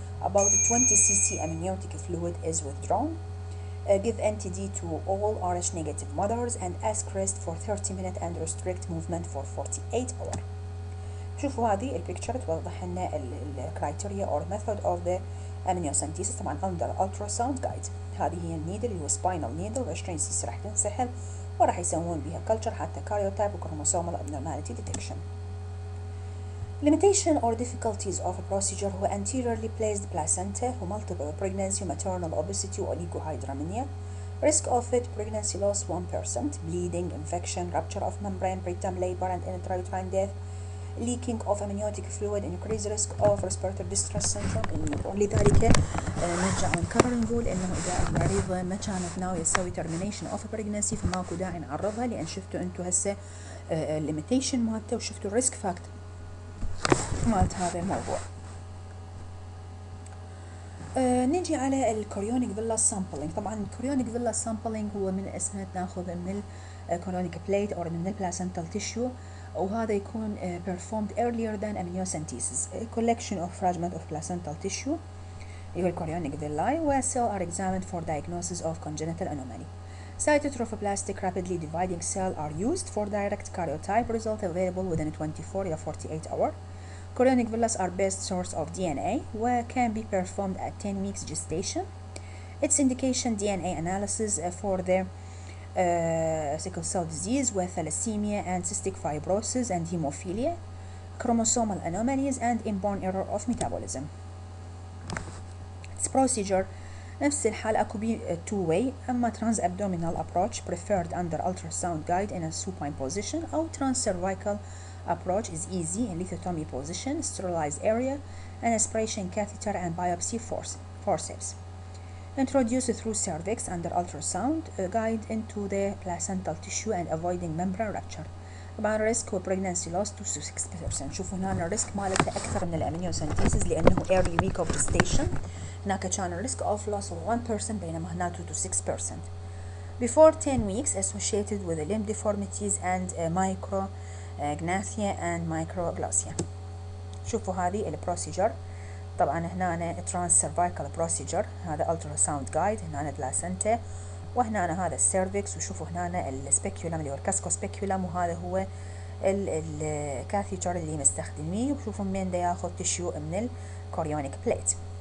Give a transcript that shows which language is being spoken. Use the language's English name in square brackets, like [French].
[English] About 20 cc amniotic fluid is withdrawn. Give NTD to all RH negative mothers and ask rest for 30 minutes and restrict movement for 48 hours. [Arabic] شوفوا هذه البيكتشر توضح لنا الكرايتيريا [English] or method of the amniocentesis [Arabic] طبعا [English] under ultrasound guide. [Arabic] هذه هي النيدل اللي هو spinal needle 20 cc راح تنسحب وراح يسوون بها كلتشر حتى كاريوتايب وكروموسومال abnormality detection. [English] Limitation or difficulties of a procedure هو anteriorly placed placenta و multiple pregnancy maternal obesity و oligohydramnion. Risk of it: pregnancy loss 1%, bleeding, infection, rupture of membrane, preterm labor and intrauterine death, leaking of amniotic fluid, increased risk of respiratory distress syndrome. [Arabic] لذلك نرجع ونكرر نقول انه اذا المريضة ما كانت ناوية تسوي termination of pregnancy فماكو داعي نعرضها، لان شفتوا انتو هسه الليميتيشن مالته وشفتوا الريسك فاكتور مالت هذا الموضوع. نجي على الكوريونيك فيلا سامبلينج. طبعا الكوريونيك فيلا سامبلينج هو من اسمه ناخذ من الكوريونيك بليت او من البلاسنتال تيشو، وهذا يكون [English] performed earlier than amniocentesis. A collection of fragment of placental tissue [Arabic] اللي هو الكوريونيك [English] villi where cells are examined for diagnosis of congenital anomaly. Cytotrophoblastic rapidly dividing cells are used for direct karyotype result available within 24 to 48 hours. Chorionic villas are best source of DNA where can be performed at 10 weeks gestation. Its indication: DNA analysis for the sickle cell disease with thalassemia and cystic fibrosis and hemophilia, chromosomal anomalies and inborn error of metabolism. Its procedure [Arabic] نفس الحال اكو بي [English] two way، اما transabdominal approach preferred under ultrasound guide in a supine position، او transcervical approach is easy in lithotomy position, sterilized area and aspiration catheter and biopsy forceps. Introduced through cervix under ultrasound guide into the placental tissue and avoiding membrane rupture. [Arabic] طبعا الريسك هو [English] pregnancy loss 2 to 6%. [Arabic] شوفوا هنا الريسك مالته اكثر من الامنيوسنتيسيس لانه [English] early week of gestation. [Arabic] هناك كان الريسك [English] of loss of 1% [Arabic] بينما هنا [English] 2 to 6%. Before 10 weeks associated with limb deformities and micrognathia and microglossia. [Arabic] شوفوا هذه البروسيجر. طبعا هنا ترانس سيرفايكال بروسيجر، هذا التراساوند جايد، هنا بلاسنتا، وهنا هذا السيرفكس، وشوفوا هنا السبيكيولم اللي هو الكاسكو سبيكيولم، وهذا هو الكاثيتر اللي مستخدميه، وشوفوا من دا ياخذ تشيو من الكوريونيك بليت.